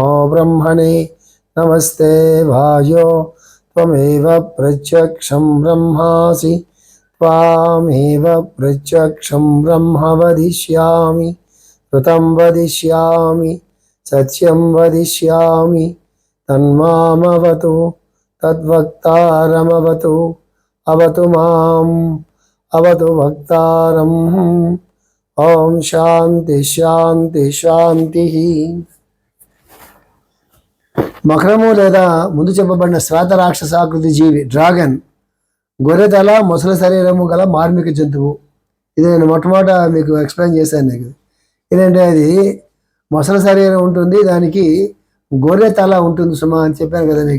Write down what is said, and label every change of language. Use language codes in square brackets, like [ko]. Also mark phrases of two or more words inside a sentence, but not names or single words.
[sa] ब्रह्मणे नमस्ते वायो त्वमेव प्रत्यक्षं ब्रह्मासि त्वामेव प्रत्यक्षं ब्रह्म वदिष्यामि ऋतं वदिष्यामि सत्यं वदिष्यामि तन्मामवतु तद्वक्तारमवतु अवतु माम् अवतु वक्तारम् ओम शांति शांति शांति। [te] మకరము లేదా ముందు చెప్పబడిన శ్వేత రాక్షసాకృతి జీవి డ్రాగన్ గొర్రెతల మొసలి శరీరము గల మార్మిక జంతువు. ఇది నేను మొట్టమొదట మీకు ఎక్స్ప్లెయిన్ చేశాను. నీకు ఏంటంటే అది మొసలి శరీరం ఉంటుంది, దానికి గొర్రె తల ఉంటుంది సుమా అని చెప్పాను కదా మీకు.